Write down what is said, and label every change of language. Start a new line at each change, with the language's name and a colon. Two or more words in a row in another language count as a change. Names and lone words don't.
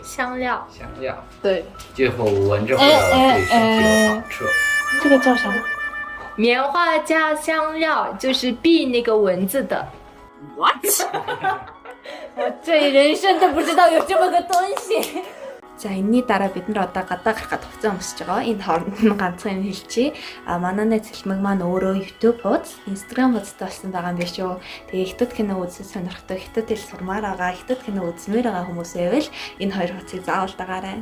Chinese: 香料。对。最后闻着会对身体有好处。这个叫啥？棉花加香料就是避那个蚊子的。 What？ 我这人生都不知道有这么个东西。
Mongolian: За энэний дараа бид нар одоо гадаа гарахад хугацаа өмсөж байгаа. Энэ хооронд нь ганцхан юм хэлчихье. Манай нэг цэлмэг маань өөрөө YouTube хуудас, Instagram хуудастай болсон байгаа юм биш үү. Тэгээ хятад кино үзэх сонирхтой, хятад хэл сурмаар байгаа, хятад кино үзмээр байгаа хүмүүс байвал энэ хоёр хуудсыг заавал дагаарай.